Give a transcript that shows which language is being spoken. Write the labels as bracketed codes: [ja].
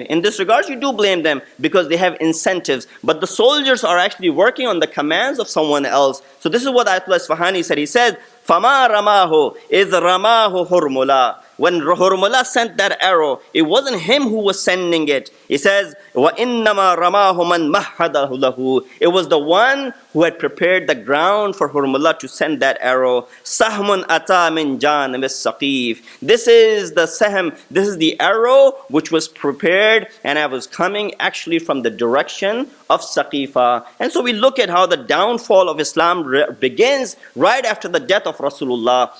[en] In this regard, you do blame them because they have incentives. But the soldiers are actually working on the commands of someone else. So this is what Ayatollah Isfahani said. He said, [ar] فَمَا رَمَاهُ إِذْ رَمَاهُ هُرْمُلَا. [en] When Hurmula sent that arrow, it wasn't him who was sending it. He says, [ar] وَإِنَّمَا رَمَاهُ مَنْ مَحَّدَهُ لَهُ. [en] It was the one who had prepared the ground for Hurmula to send that arrow. [ar] سَهْمٌ أَتَى مِنْ جَانِبِ السَّقِيفِ. [en] This is the sahm, this is the arrow which was prepared and it was coming actually from the direction of Saqifa. And so we look at how the downfall of Islam begins right after the death of Rasulullah.